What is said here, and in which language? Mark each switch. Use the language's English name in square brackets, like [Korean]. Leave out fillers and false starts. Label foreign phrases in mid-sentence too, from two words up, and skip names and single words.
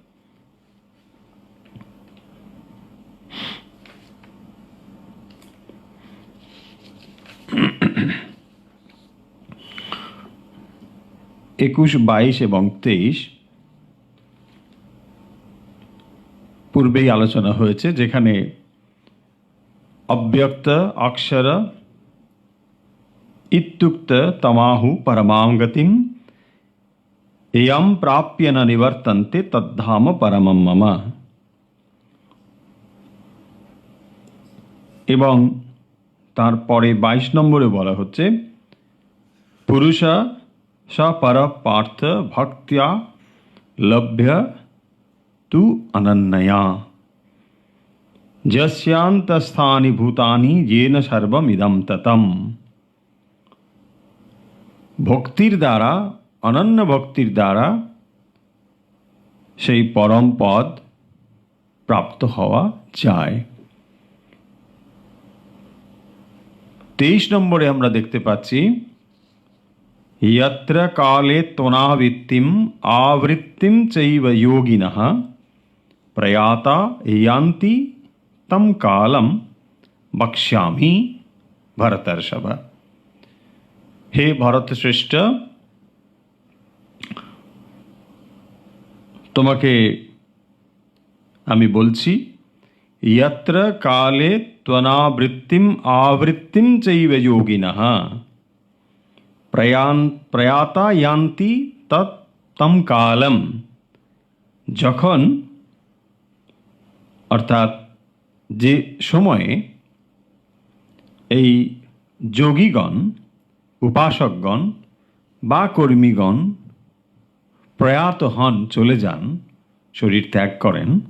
[Bangla] একুশ, 22 এবং 23 পূর্বেই আলোচনা হয়েছে, যেখানে অব্যক্ত অক্ষর [Sanskrit] ইত্যুক্ত তমাহু পরমাং গতিম এয়ম প্রাপ্য ন নিবর্তন্তে তদ্ধাম পরমম মম। [Bangla] এবং তারপরে 22 নম্বরে বলা হচ্ছে [Sanskrit] পুরুষ স পর পার্থ ভক্ত্যা লভ্য তু অনন্যয়া যস্যান্তস্থানি ভূতানি येन সর্বমিদং ততম। [Bangla] ভক্তির দ্বারা, অনন্য ভক্তির দ্বারা সেই পরম পদ প্রাপ্ত হওয়া যায়। 23 নম্বরে আমরা দেখতে পাচ্ছি [Sanskrit] यत्र काले त्वनावृत्तिम आवृत्तिम चैव योगिनः प्रयाता यान्ति तम कालम बक्ष्यामि भरतर्षभ। हे भरत श्रेष्ठ, [Bangla] তোমাকে আমি বলছি, [Sanskrit] यत्र काले त्वनावृत्तिम आवृत्तिम चैव योगिनः प्रयाता यान्ति तम कालम। [Bangla] যখন, অর্থাৎ যে সময়ে এই যোগীগণ, উপাসকগণ বা কর্মীগণ প্রয়াত হন, চলে যান, শরীর ত্যাগ করেন,